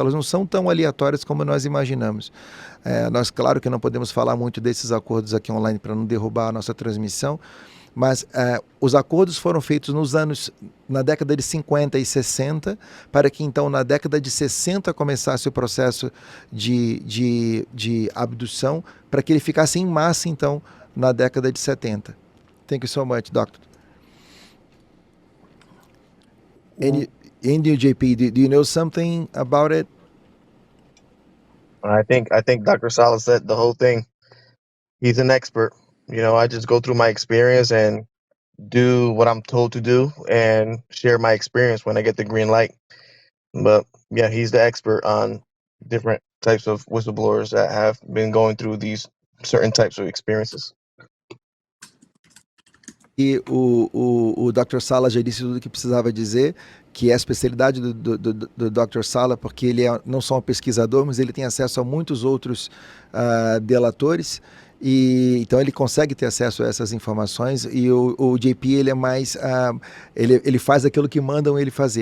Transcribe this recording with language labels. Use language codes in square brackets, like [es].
[pt] Elas não são tão aleatórias como nós imaginamos. Nós, claro que não podemos falar muito desses acordos aqui online para não derrubar a nossa transmissão, mas os acordos foram feitos na década de 50 e 60, para que então na década de 60 começasse o processo de abdução, para que ele ficasse em massa então na década de 70. [en] Thank you so much, Doctor. And you, JP, do you know something about it? I think Dr. Salas said the whole thing. He's an expert. I just go through my experience and do what I'm told to do and share my experience when I get the green light. But yeah, he's the expert on different types of whistleblowers that have been going through these certain types of experiences. [pt] E o Dr. Sala já disse tudo o que precisava dizer, que é a especialidade do Dr. Sala, porque ele é não só um pesquisador, mas ele tem acesso a muitos outros delatores, e então ele consegue ter acesso a essas informações. E o JP, ele é mais ele faz aquilo que mandam ele fazer.